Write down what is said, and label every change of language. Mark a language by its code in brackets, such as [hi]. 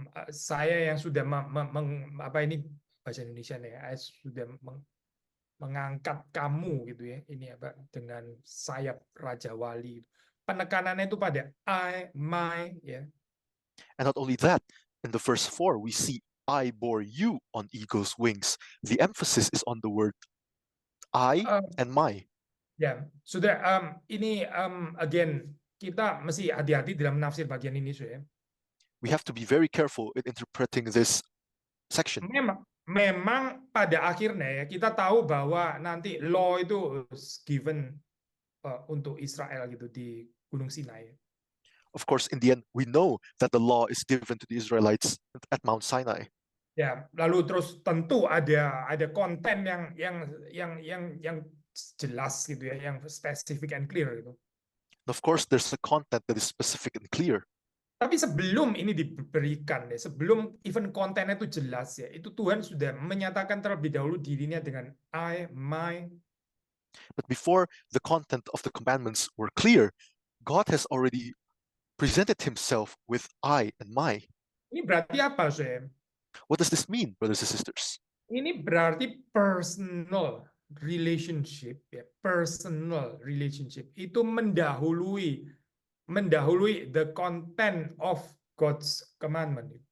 [id] Saya yang sudah apa ini bahasa Indonesia nih, saya sudah mengangkat kamu gitu ya, ini apa dengan sayap Raja Wali. Penekanannya itu pada I, my ya. [en] And not only that, in the verse 4, we see I bore you on eagle's wings. The emphasis is on the word I and my. [id] Ya, sudah ini again kita mesti hati-hati dalam menafsir bagian ini, ya. [en] We have to be very careful in interpreting this section. [id] Memang pada akhirnya ya kita tahu bahwa nanti law itu given untuk Israel gitu di Gunung Sinai. [en] Of course, in the end, we know that the law is given to the Israelites at Mount Sinai. [id] Ya, lalu terus tentu ada konten yang jelas gitu ya, yang [en] specific and clear [id] gitu. [en] And of course, there's a content that is specific and clear. [id] Tapi sebelum ini diberikan, ya, sebelum even kontennya itu jelas ya, itu Tuhan sudah menyatakan terlebih dahulu dirinya dengan I, my. [en] But before the content of the commandments were clear, God has already presented himself with I and my. [id] Ini berarti apa, saya? [en] What does this mean, brothers and sisters? [id] Ini berarti [en] personal relationship [id] ya, personal relationship itu mendahului [en] the content of God's commandment.